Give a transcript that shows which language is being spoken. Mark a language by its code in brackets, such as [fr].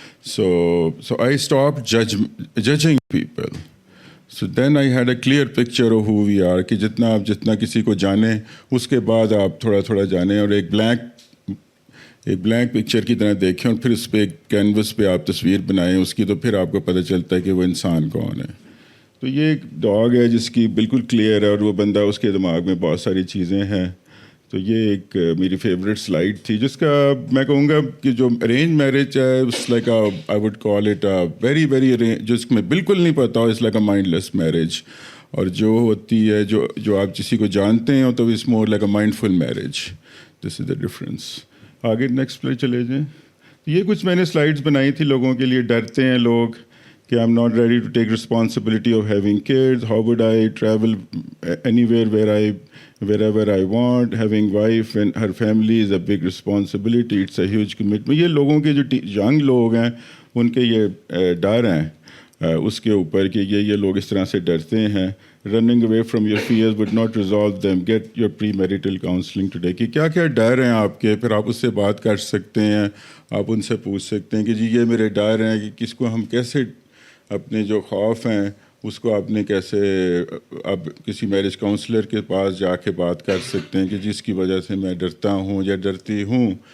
[en] So I stopped judging people. So then I had a clear picture of who we are [ur] کہ جتنا کسی کو جانیں اس کے بعد آپ تھوڑا تھوڑا جانیں، اور ایک بلینک پکچر کی طرح دیکھیں، اور پھر اس پہ ایک کینوس پہ آپ تصویر بنائیں اس کی، تو پھر آپ کو پتہ چلتا ہے کہ وہ انسان کون ہے. تو یہ ایک ڈاگ ہے جس کی بالکل کلیئر ہے، اور وہ بندہ اس کے دماغ میں بہت ساری چیزیں ہیں. تو یہ ایک میری فیوریٹ سلائڈ تھی جس کا میں کہوں گا کہ جو ارینج میرج ہے [en] it's like I would call it very very [ur] جس میں بالکل نہیں پتہ ہو، [en] It's like a mindless marriage. [ur] اور جو ہوتی ہے جو آپ کسی کو جانتے ہیں تو [en] It's more like a mindful marriage. This is the difference. [ur] آگے نیکسٹ پہ چلے جائیں. یہ کچھ میں نے سلائڈس بنائی تھی لوگوں کے لیے. ڈرتے ہیں لوگ کہ [en] I am not ready to take responsibility of having kids. How would I travel anywhere wherever I want? Having wife and her family is a big responsibility. It's a huge commitment. [ur] یہ لوگوں کے جو young لوگ ہیں ان کے یہ ڈر ہیں. اس کے اوپر کہ یہ لوگ اس طرح سے ڈرتے ہیں. [en] Running away from your fears would not resolve them, get your premarital counselling today. [ur] کہ کیا کیا ڈر ہیں آپ کے, پھر آپ اس سے بات کر سکتے ہیں, آپ ان سے پوچھ سکتے ہیں کہ جی یہ میرے ڈر ہیں, کہ کس کو ہم کیسے اپنے جو خوف ہیں اس کو آپ نے کیسے اب کسی میرج کاؤنسلر کے پاس جا کے بات کر سکتے ہیں کہ جس کی وجہ سے میں ڈرتا ہوں یا ڈرتی ہوں.